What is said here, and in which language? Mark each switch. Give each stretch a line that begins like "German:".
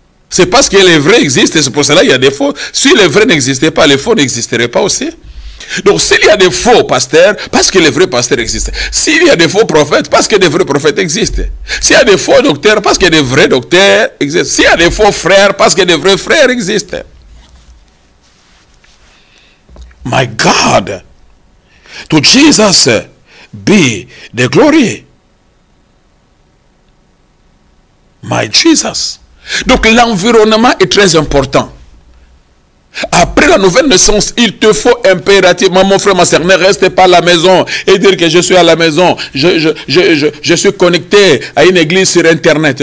French: C'est parce que les vrais existent, c'est pour cela qu'il y a des faux. Si les vrais n'existaient pas, les faux n'existeraient pas aussi. Donc s'il y a des faux pasteurs, parce que les vrais pasteurs existent. S'il y a des faux prophètes, parce que des vrais prophètes existent. S'il y a des faux docteurs, parce que des vrais docteurs existent. S'il y a des faux frères, parce que des vrais frères existent.
English: My God, to Jesus be the glory. My Jesus.
French: Donc l'environnement est très important. Après la nouvelle naissance, il te faut impérativement, mon frère, ma soeur, ne reste pas à la maison et dire que je suis à la maison, je suis connecté à une église sur internet.